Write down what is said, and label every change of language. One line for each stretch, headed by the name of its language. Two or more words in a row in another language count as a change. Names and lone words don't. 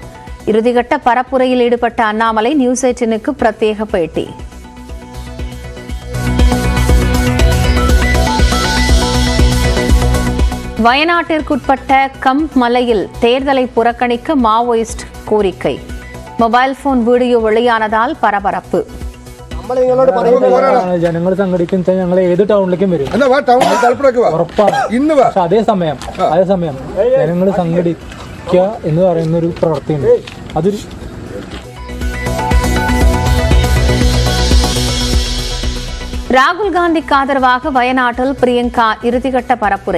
Tamil: இறுதிக்கட்ட பரப்புரையில் ஈடுபட்ட அண்ணாமலை நியூஸ் 18க்கு பிரத்யேக பேட்டி. வயநாட்டிற்குட்பட்ட கம்ப் மலையில் தேர்தலை புறக்கணிக்க மாவோயிஸ்ட் கோரிக்கை. மொபைல் போன் வீடியோ வெளியானதால் பரபரப்பு.
Malayalam: ജനങ്ങൾ സംഘടിക്കുന്ന ഞങ്ങൾ ഏത് ടൗണിലേക്കും വരും. അതേസമയം ജനങ്ങൾ സംഘടിക്കുക എന്ന് പറയുന്ന ഒരു പ്രവൃത്തിയുണ്ട്. അതൊരു
Tamil: ராகுல் காந்திக்கு ஆதரவாக வயநாட்டில் பிரியங்கா இறுதிக்கட்ட பரப்புரை.